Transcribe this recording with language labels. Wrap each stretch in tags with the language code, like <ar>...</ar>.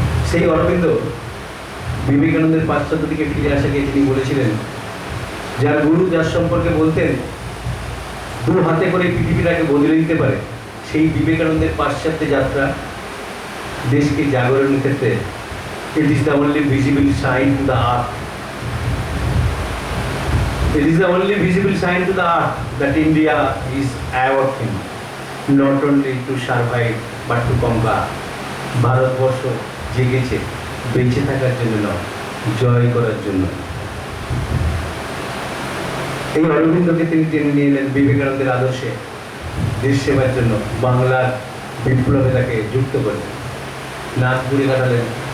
<bn>সেই অরবিন্দ বিবেকানন্দের পাশ্চাত্য দিকে ফিরে আসাকে তিনি বলেছিলেন, যার গুরু যার সম্পর্কে বলতেন 2 হাতে করে পৃথিবীটাকে বদলে দিতে পারে, সেই বিবেকানন্দের পাশ্চাত্যে যাত্রা দেশকে জাগরণের ক্ষেত্রে</bn> <en>it is the only visible sign to the earth. It is the only visible sign to the earth that India is awakening, not only to survive but to conquer.</en> <bn>Bharatvarsha জেগেছে বেঁচে থাকার জন্য নয়, জয় করার জন্য। এই অরবিন্দকে তিনি টেনে নিয়ে এলেন বিবেকানন্দের আদর্শে, দেশ সেবার জন্য বাংলার বিপ্লবে তাকে যুক্ত করলেন। নাগপুরে কাটালেন।</bn>